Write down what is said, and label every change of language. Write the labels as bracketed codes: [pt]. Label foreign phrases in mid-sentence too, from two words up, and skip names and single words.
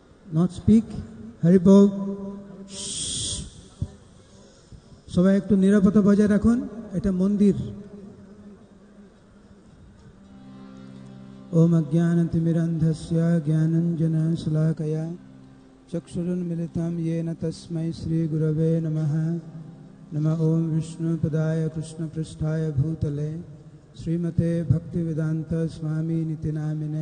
[en] not speak. [bn] Haribol. সবাই একটু নিরাপত্তা বজায় রাখুন, এটা মন্দির। [sa] ओम अज्ञानतिमिरन्धस्य ज्ञानञ्जनशलाकया चक्षुरुन्मिलितं येन तस्मै श्रीगुरवे नमः। नमः ओम विष्णुपदाय कृष्णपृष्ठाय भूतले श्रीमते भक्तिवेदांत स्वामी निति नामिने।